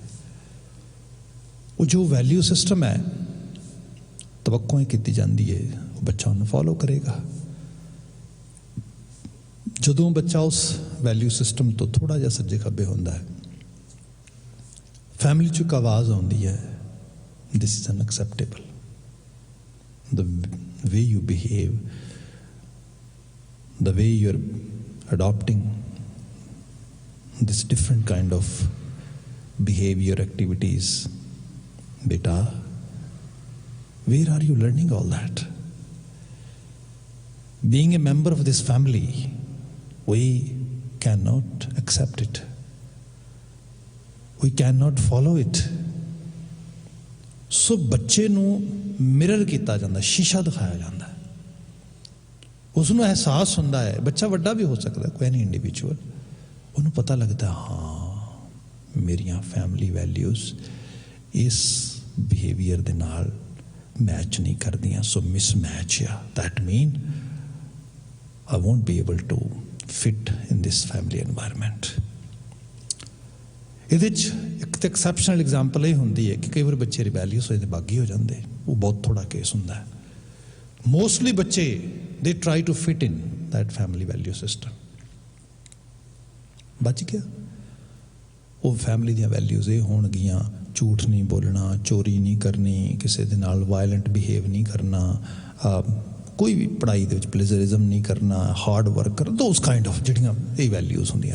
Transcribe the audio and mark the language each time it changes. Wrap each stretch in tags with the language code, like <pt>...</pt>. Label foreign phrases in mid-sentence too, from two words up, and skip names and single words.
<pa>ਉਹ ਜੋ</pa> <en>value system</en> <pa>ਹੈ, ਤਵੱਕੋਂ ਇਹ ਕੀਤੀ ਜਾਂਦੀ ਹੈ ਉਹ ਬੱਚਾ ਉਹਨੂੰ ਫੋਲੋ ਕਰੇਗਾ। ਜਦੋਂ ਬੱਚਾ ਉਸ</pa> <en>value system</en> <pa>ਤੋਂ ਥੋੜ੍ਹਾ ਜਿਹਾ ਸੱਜੇ ਖੱਬੇ ਹੁੰਦਾ ਹੈ, ਫੈਮਿਲੀ 'ਚ ਇੱਕ ਆਵਾਜ਼ ਆਉਂਦੀ ਹੈ,</pa> <en>this is unacceptable, the way you behave, the way you're adopting this different kind of behavior activities, beta, where are you learning all that? Being a member of this family, we cannot accept it, we cannot follow it.</en> <pa>So ਬੱਚੇ ਨੂੰ ਮਿਰਰ ਕੀਤਾ ਜਾਂਦਾ, ਸ਼ੀਸ਼ਾ ਦਿਖਾਇਆ ਜਾਂਦਾ, ਉਸਨੂੰ ਅਹਿਸਾਸ ਹੁੰਦਾ ਹੈ। ਬੱਚਾ ਵੱਡਾ ਵੀ ਹੋ ਸਕਦਾ, ਕੋਈ ਨਹੀਂ ਇੰਡੀਵਿਜੂਅਲ, ਉਹਨੂੰ ਪਤਾ ਲੱਗਦਾ ਹਾਂ ਮੇਰੀਆਂ</pa> <en>family values</en> <pa>ਇਸ ਬਿਹੇਵੀਅਰ ਦੇ ਨਾਲ ਮੈਚ ਨਹੀਂ ਕਰਦੀਆਂ,</pa> <en>so mismatch</en> <pa>ਆ,</pa> <en>that mean I won't be able to fit in this family environment.</en> <pa>ਇਹਦੇ 'ਚ ਇੱਕ ਤਾਂ</pa> <en>exceptional example</en> <pa>ਇਹ ਹੁੰਦੀ ਹੈ ਕਿ ਕਈ ਵਾਰ ਬੱਚੇ ਰਿਬੈਲੀਅਸ ਹੋਏ ਤੇ ਬਾਗੀ ਹੋ ਜਾਂਦੇ, ਉਹ ਬਹੁਤ ਥੋੜ੍ਹਾ ਕੇਸ ਹੁੰਦਾ ਹੈ।</pa> <en>ਮੋਸਟਲੀ ਬੱਚੇ they try to fit in that family value system।</en> <pa>ਬਚ ਗਿਆ, ਉਹ ਫੈਮਿਲੀ ਦੀਆਂ ਵੈਲਿਊਜ਼ ਇਹ ਹੋਣਗੀਆਂ, ਝੂਠ ਨਹੀਂ ਬੋਲਣਾ, ਚੋਰੀ ਨਹੀਂ ਕਰਨੀ, ਕਿਸੇ ਦੇ ਨਾਲ</pa> <en>violent behave</en> <pa>ਨਹੀਂ ਕਰਨਾ, ਕੋਈ ਵੀ ਪੜ੍ਹਾਈ ਦੇ ਵਿੱਚ ਪਲੇਜਰਿਜ਼ਮ ਨਹੀਂ ਕਰਨਾ,</pa> <en>hard work</en> <pa>ਕਰਨਾ,</pa> <en>those kind of</en> <pa>ਜਿਹੜੀਆਂ ਇਹ ਵੈਲਿਊਜ਼ ਹੁੰਦੀਆਂ।</pa>